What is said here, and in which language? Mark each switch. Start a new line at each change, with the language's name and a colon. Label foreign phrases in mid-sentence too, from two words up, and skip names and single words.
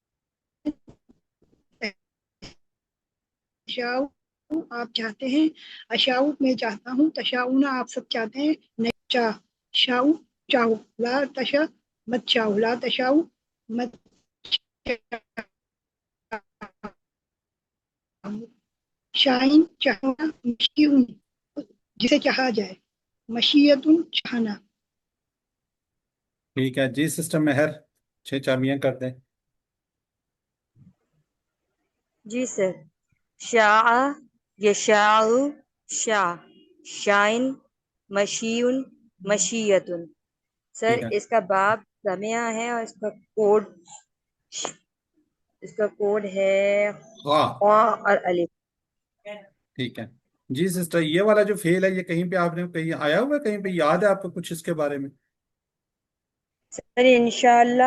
Urdu: شاؤ آپ چاہتے ہیں، اشاؤ میں چاہتا ہوں، تشاؤنا آپ سب چاہتے ہیں، نہیں چاہ شاؤ چاہو،
Arabic: لا تشا
Urdu: مت چاہو،
Arabic: لا تشاؤ
Urdu: مت چاہو، شائن چاہنا، مشیون جسے چاہا جائے، مشیتن چاہنا۔ ٹھیک ہے جی سسٹر مہر 6 چابیاں کر دیں۔
Arabic: جی سر، شاع یشاء، شاع شائن، مشیون مشیتن۔
Urdu: سر ٹھیک ہے اس کا باب سمیہ ہے اور اس کا کوڈ ہے واہ قا اور الف۔ ٹھیک ہے جی سسٹر یہ والا جو فیل ہے یہ کہیں پہ آپ نے کہیں آیا ہوا ہے، کہیں پہ یاد ہے آپ کو کچھ اس کے بارے میں؟ سر انشاءاللہ۔